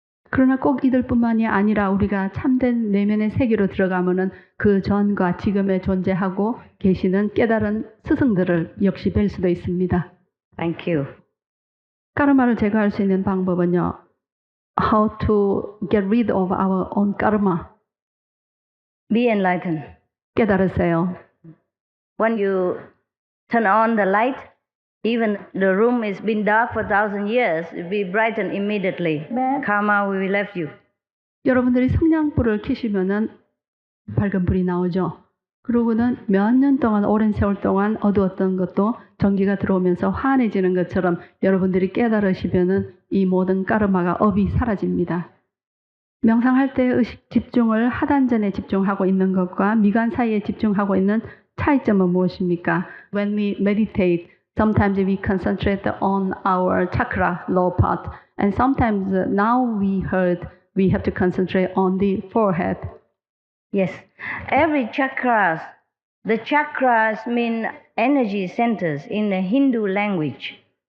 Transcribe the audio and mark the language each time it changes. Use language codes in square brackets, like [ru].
[ko] 그러나 꼭 이들뿐만이 아니라 우리가 참된 내면의 세계로 들어가면은 그 전과 지금에 존재하고 계시는 깨달은 스승들을 역시 뵐 수도 있습니다. [en] Thank you. [ko] 까르마를 제거할 수 있는 방법은요. [en] How to get rid of our own karma. Be enlightened. [ko] 깨달으세요. [en] When you turn on the light, even the room has been dark for 1,000 years, it will be brightened immediately. Karma will leave you. [ko] 여러분들이 성냥불을 켜시면은 밝은 불이 나오죠. 그러고는 몇 년 동안 오랜 세월 동안 어두웠던 것도 전기가 들어오면서 환해지는 것처럼 여러분들이 깨달으시면은 이 모든 까르마가 업이 사라집니다. 명상할 때 의식 집중을 하단전에 집중하고 있는 것과 미간 사이에 집중하고 있는 차이점은 무엇입니까? [en] When we meditate, sometimes we concentrate on our chakra, low part, and sometimes now we heard we have to concentrate on the forehead. Yes. Every chakras, the chakras mean energy centers in the Hindu language.